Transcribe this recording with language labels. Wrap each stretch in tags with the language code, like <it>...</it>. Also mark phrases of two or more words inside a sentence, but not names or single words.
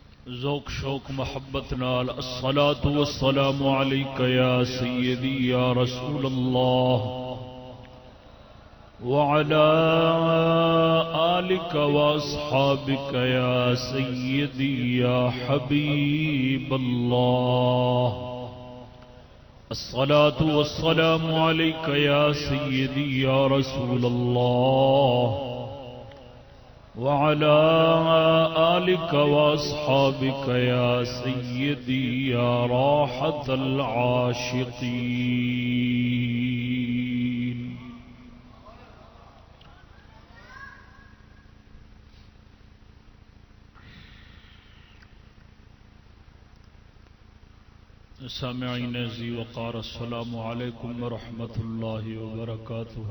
<pa>ذوق شوق محبت نال</pa> <ar>الصلاة والسلام عليك يا سيدي يا رسول الله وعلى آلك وأصحابك يا سيدي يا حبيب الله. الصلاة والسلام عليك يا سيدي يا رسول الله وعلى آلك وأصحابك يا سيدي يا راحة العاشقين.</ar> <ur>سامعین ذی وقار</ur> <ar>السلام علیکم ورحمۃ اللہ وبرکاتہ.</ar>